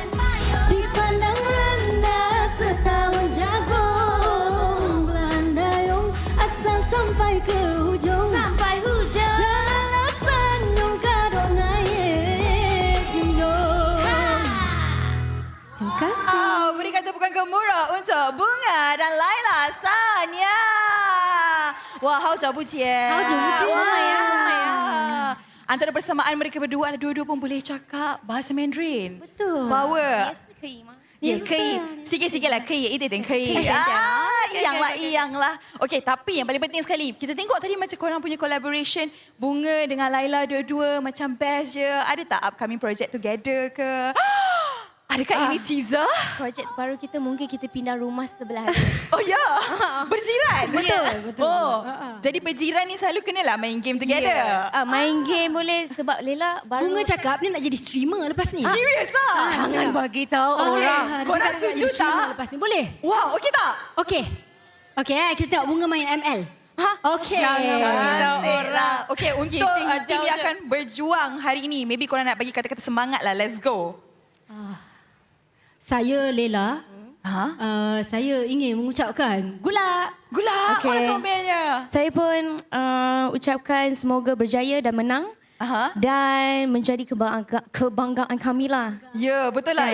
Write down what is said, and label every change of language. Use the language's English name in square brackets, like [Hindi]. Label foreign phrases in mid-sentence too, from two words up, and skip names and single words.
[Malay] Dipandang rendah setahun jagung. Pelan dayung asal sampai ke hujung. Sampai hujung. Janganlah sanjung kado naik junjung. Terima kasih. Berikan tepukan gemuruh untuk Bunga dan Laila Sanya. [Chinese] 哇，好久不见，好久不见 [Malay] Antara persamaan mereka berdua adalah dua-dua pun boleh cakap bahasa Mandarin. Betul. Power. Yes, [Chinese] 可以吗？ [Malay] Yes, [Chinese] 可以， [Malay] sikit-sikit lah, [Chinese] 可以，一点点可以。 [Malay] Iyang lah. Okey, tapi yang paling penting sekali, kita tengok tadi macam korang punya collaboration, Bunga dengan Laila dua-dua macam best je. Ada tak [English] upcoming project together [Malay] ke? Adakah ini teaser? Projek terbaru kita mungkin kita pindah rumah sebelah. Oh ya? Berjiran? Betul. Oh, jadi berjiran ni selalu kenalah main [English] game together. [Malay] Main game boleh sebab Lela baru. Bunga cakap dia nak jadi streamer lepas ni. Serius ah? Jangan bagi tahu orang. Korang setuju tak? Lepas ni boleh? Wow, okey tak? Okey. Okey, kita tengok Bunga main ML. Okey. Cantiklah. Okey, untuk Kita tim hijau yang je. akan berjuang hari ini, maybe korang nak bagi kata-kata semangat lah. [English] Let's go. [Malay] Saya Lela. Saya ingin mengucapkan gula. Gula. Okey. Mana comelnya? Saya pun ucapkan semoga berjaya dan menang. Dan menjadi kebanggaan kami lah. Ya, betul lah.